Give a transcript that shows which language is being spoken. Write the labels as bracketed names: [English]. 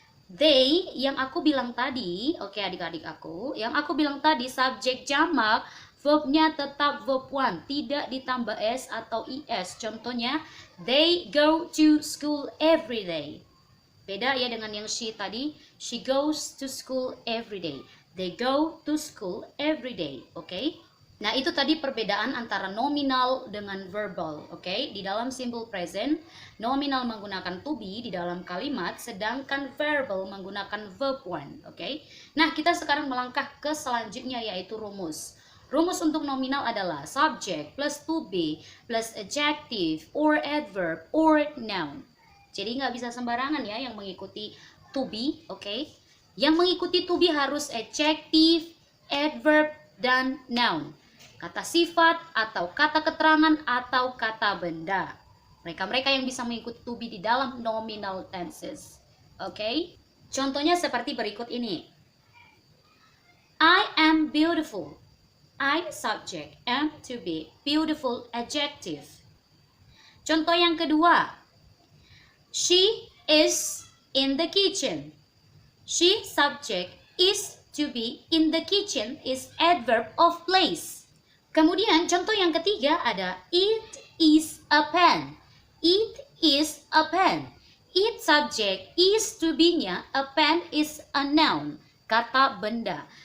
[Indonesian] They yang aku bilang tadi, oke adik-adik aku, yang aku bilang tadi subjek jamak, verbnya tetap verb one, tidak ditambah s atau is. [English] Contohnya, they go to school every day. [Indonesian] Beda ya dengan yang she tadi, [English] she goes to school every day. They go to school every day, oke? [Indonesian] Nah, itu tadi perbedaan antara nominal dengan verbal, oke? Di dalam simple present, nominal menggunakan to be di dalam kalimat, sedangkan verbal menggunakan verb one, oke? Nah, kita sekarang melangkah ke selanjutnya yaitu rumus. Rumus untuk nominal adalah [English] subject plus to be plus adjective or adverb or noun. [Indonesian] Jadi nggak bisa sembarangan ya yang mengikuti to be, oke? Yang mengikuti to be harus adjective, adverb, dan noun. Kata sifat atau kata keterangan atau kata benda. Mereka-mereka yang bisa mengikuti to be di dalam nominal tenses. Oke? Contohnya seperti berikut ini. [English] I am beautiful. I subject, am to be, beautiful adjective. [Indonesian] Contoh yang kedua. [English] She is in the kitchen. She subject, is to be, in the kitchen is adverb of place. [Indonesian] Kemudian contoh yang ketiga ada [English] it is a pen. It is a pen. It subject, is to be-nya, a pen is a noun, [Indonesian] kata benda.